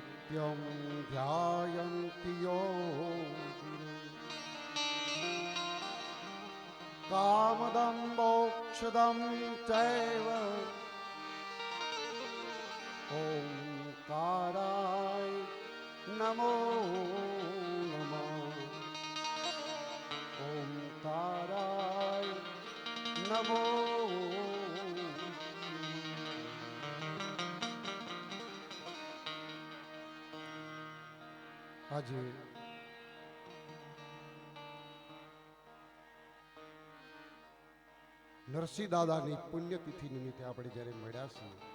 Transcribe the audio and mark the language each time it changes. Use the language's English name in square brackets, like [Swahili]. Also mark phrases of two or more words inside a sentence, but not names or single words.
[Sanskrit] नित्यं ध्यायन्ति योगिनो कामदं मोक्षदं चैव ओंकाराय नमो नमः ओंकाराय नमो। [Gujarati] આજે નરસિંહ દાદાની પુણ્યતિથિ નિમિત્તે આપણે જ્યારે મળ્યા છીએ,